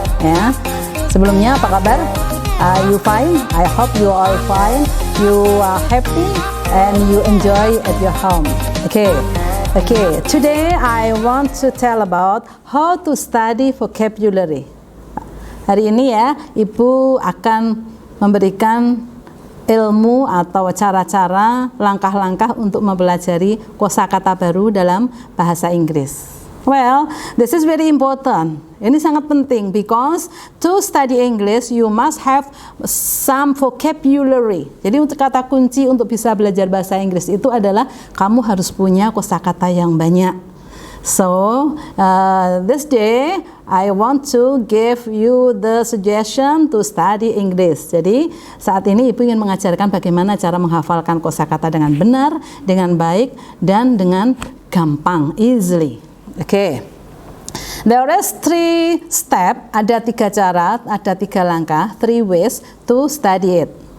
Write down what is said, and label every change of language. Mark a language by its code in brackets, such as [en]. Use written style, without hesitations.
[id] Ya. Sebelumnya apa kabar? [en] Are you fine? I hope you are fine. You are happy and you enjoy at your home. Okay, today I want to tell about how to study vocabulary. [id] Hari ini ya, Ibu akan memberikan ilmu atau cara-cara, langkah-langkah untuk mempelajari kosakata baru dalam bahasa Inggris. [en] Well, this is very important. [id] Ini sangat penting [en] because to study English you must have some vocabulary. [id] Jadi untuk kata kunci untuk bisa belajar bahasa Inggris itu adalah kamu harus punya kosakata yang banyak. [en] So, this day I want to give you the suggestion to study English. [id] Jadi, saat ini Ibu ingin mengajarkan bagaimana cara menghafalkan kosakata dengan benar, dengan baik, dan dengan gampang, easily. Okay. [en] There is 3 steps, [id] ada 3 cara, ada 3 langkah, [en] 3 ways to study it.